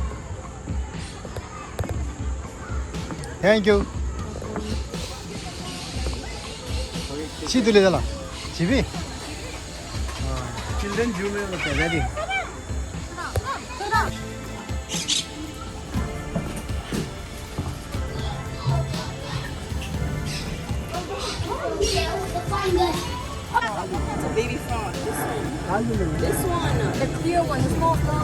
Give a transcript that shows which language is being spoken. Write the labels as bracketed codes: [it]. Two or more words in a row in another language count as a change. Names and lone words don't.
[en] Thank you. [ko] 집 들리잖아. 집이? [en] Children zoo [hi] में होता है [en] ready. It's a baby frog. This one, the clear one, the small frog.